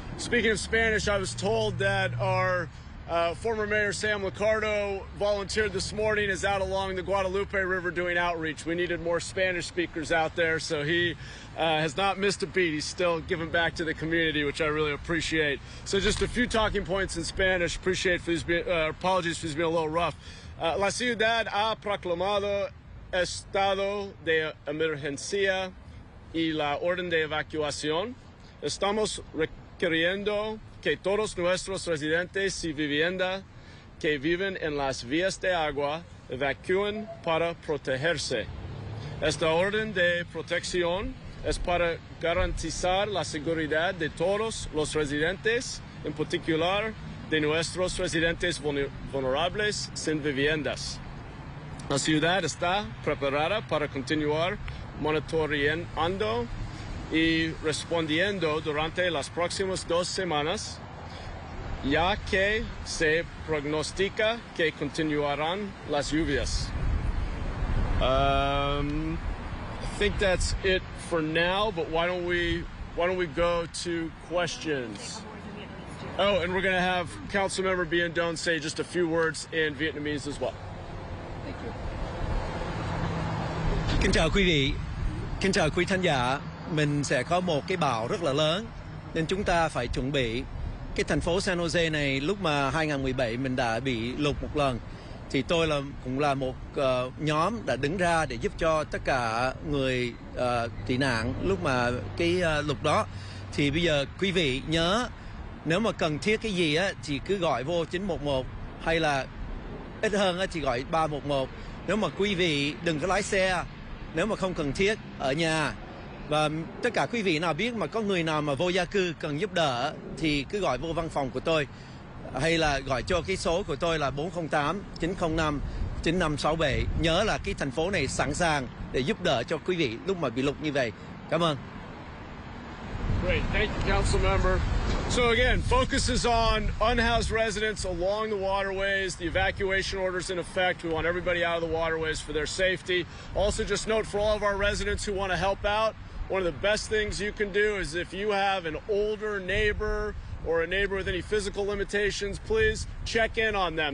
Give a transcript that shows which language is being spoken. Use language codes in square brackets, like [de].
[en] Speaking of Spanish, I was told that our former Mayor Sam Liccardo volunteered this morning, is out along the Guadalupe River doing outreach. We needed more Spanish speakers out there, so he has not missed a beat. He's still giving back to the community, which I really appreciate. So just a few talking points in Spanish. Apologies for these being a little rough. [es] La ciudad ha proclamado estado de emergencia y la orden de evacuación. Estamos requiriendo que todos nuestros residentes y viviendas que viven en las vías de agua evacúen para protegerse. Esta orden de protección es para garantizar la seguridad de todos los residentes, en particular de nuestros residentes vulnerables sin viviendas. La ciudad está preparada para continuar monitoreando y respondiendo durante las próximas 2 semanas, ya que se prognostica que continuarán las lluvias. [en] I think that's it for now, but why don't we go to questions? Oh, and we're going to have Councilmember Bien Don say just a few words in Vietnamese as well. [vi] Kính chào quý vị, kính chào quý khán giả. Mình sẽ có một cái bão rất là lớn nên chúng ta phải chuẩn bị. Cái thành phố San Jose này lúc mà 2017 mình đã bị lụt một lần thì tôi cũng là một nhóm đã đứng ra để giúp cho tất cả người tị nạn lúc mà cái lụt đó. Thì bây giờ quý vị nhớ, nếu mà cần thiết cái gì á thì cứ gọi vô 911, hay là ít hơn á thì gọi 311. Nếu mà quý vị đừng có lái xe nếu mà không cần thiết, ở nhà. Và tất cả quý vị nào biết mà có người nào mà vô gia cư cần giúp đỡ thì cứ gọi vô văn phòng của tôi. hay là gọi cho cái số của tôi là 408 905 9567. Nhớ là cái thành phố này sẵn sàng để giúp đỡ cho quý vị lúc mà bị lụt như vậy. Cảm ơn. [en] Great. Thank you, Council Member. So again, focus is on unhoused residents along the waterways. The evacuation order's in effect. We want everybody out of the waterways for their safety. Also, just note for all of our residents who want to help out, one of the best things you can do is if you have an older neighbor or a neighbor with any physical limitations, please check in on them.